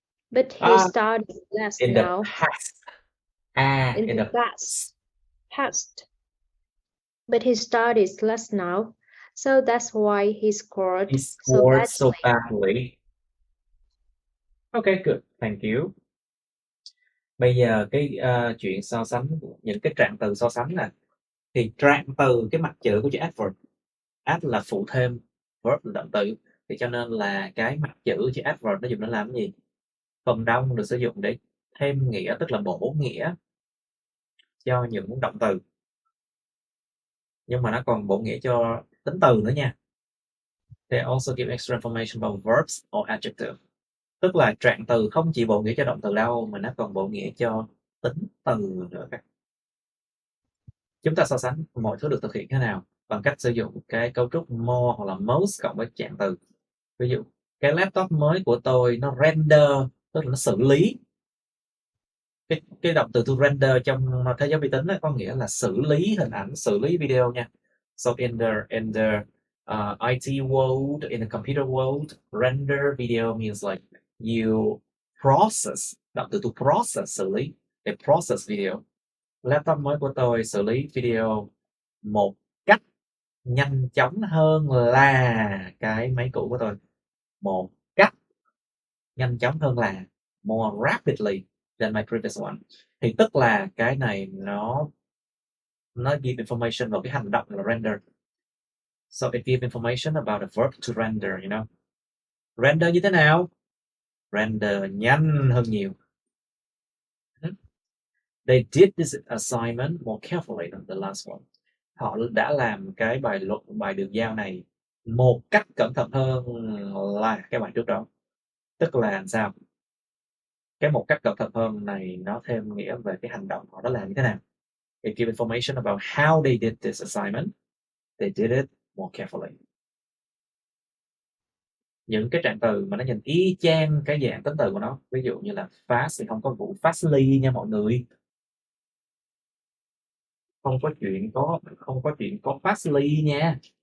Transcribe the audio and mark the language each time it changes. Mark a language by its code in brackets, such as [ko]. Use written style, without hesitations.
[en] But he studies less now. In the past. But he studies less now. So that's why he scored so badly. Okay, good. Thank you. [vi] Bây giờ cái chuyện so sánh những cái trạng từ so sánh nè, thì trạng từ cái mặt chữ của chữ adverb. Add là phụ thêm, verb là động từ, thì cho nên là cái mặt chữ chữ adverb nó dùng để làm cái gì? Phần đông được sử dụng để thêm nghĩa, tức là bổ nghĩa cho những động từ, nhưng mà nó còn bổ nghĩa cho tính từ nữa nha. [en] They also give extra information about verbs or adjectives. [vi] Tức là trạng từ không chỉ bổ nghĩa cho động từ đâu, mà nó còn bổ nghĩa cho tính từ nữa. Chúng ta so sánh mọi thứ được thực hiện thế nào? Bằng cách sử dụng cái cấu trúc more hoặc là most cộng với trạng từ. Ví dụ, cái laptop mới của tôi nó render, tức là nó xử lý. Cái động từ to render trong thế giới vi tính có nghĩa là xử lý hình ảnh, xử lý video nha. [en] So in the IT world, in the computer world, render video means like you process, [vi] động từ [en] to process, [vi] xử lý, [en] they process video. [vi] Laptop mới của tôi xử lý video một cách nhanh chóng hơn là cái máy cũ của tôi. Một cách nhanh chóng hơn là [en] more rapidly than my previous one. [vi] Thì tức là cái này nó [en] give information [vi] vào cái hành động là render. [en] So it gives information about the verb to render, you know. Render [vi] như thế nào? Render nhanh hơn nhiều. [en] They did this assignment more carefully than the last one. [vi] Họ đã làm cái bài được giao này một cách cẩn thận hơn là cái bài trước đó. Tức là sao? Cái một cách cẩn thận hơn này nó thêm nghĩa về cái hành động họ đã làm như thế nào. It gives information about how they did this assignment. They did it more carefully. Những cái trạng từ mà nó nhìn y chang cái dạng tính từ của nó, ví dụ như là fast thì không có vụ fastly nha mọi người. Không có chuyện có fastly nha.